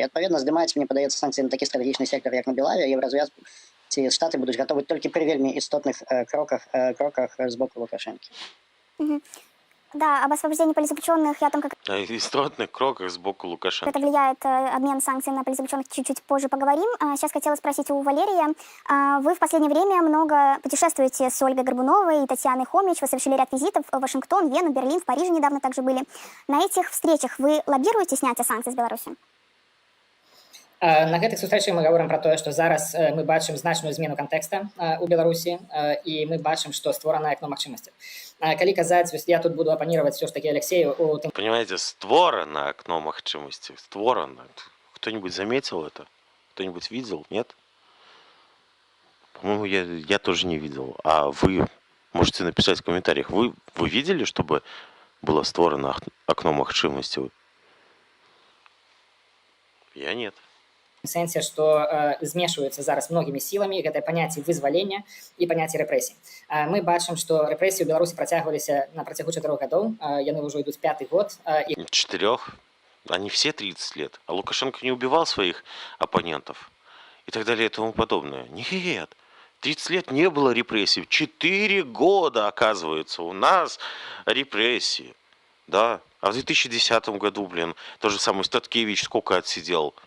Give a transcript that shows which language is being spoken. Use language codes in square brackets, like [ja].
[be] І адпаведна здымаць, мне падаецца, санкцыі на такі стратэгічны сектор, як на Белаве, Еўразвяз ці Штаты будуць гатовы толькі пры вельмі істотных кроках з боку Лукашэнкі. [ru] Да, об освобождении политзаключенных я там как... О истотных кроках сбоку Лукашенко. Это влияет обмен санкциями на политзаключенных, чуть-чуть позже поговорим. Сейчас хотела спросить у Валерия. Вы в последнее время много путешествуете с Ольгой Горбуновой и Татьяной Хомич. Вы совершили ряд визитов в Вашингтон, Вену, Берлин, в Париже недавно также были. На этих встречах вы лоббируете снятие санкций с Беларуси? [be] На гэтых сустрэчах мы гаворым пра тое, што зараз мы бачым значную змену кантэкста ў Беларусі і мы бачым, што створана акно магчымасцяў. Калі казаць, я тут буду [ru] апанировать все ж таки [be] Алексею у тым... [ru] Понимаете, створано окно магчымасцей, створано. Кто-нибудь заметил это? Кто-нибудь видел? Нет? По-моему, я тоже не видел. А вы можете написать в комментариях, вы видели, чтобы было створено окно магчымасцей? Я нет. [be] В сэнсе, што змешваюцца зараз многімі сіламі гэтае паняцце вызвалення і паняцце рэпрэсій. Мы бачым, што рэпрэсіі ў Беларусі працягваліся на працягу 4 гадоў, яны ўжо ідуць 5-й год. [ru] 4? Они все 30 лет. А Лукашенко не убивал своих оппонентов и так далее и тому подобное. Нет. 30 лет не было репрессий. 4 года, оказывается, у нас репрессии. Да. А в 2010 году, тот же самый Статкевич сколько отсидел?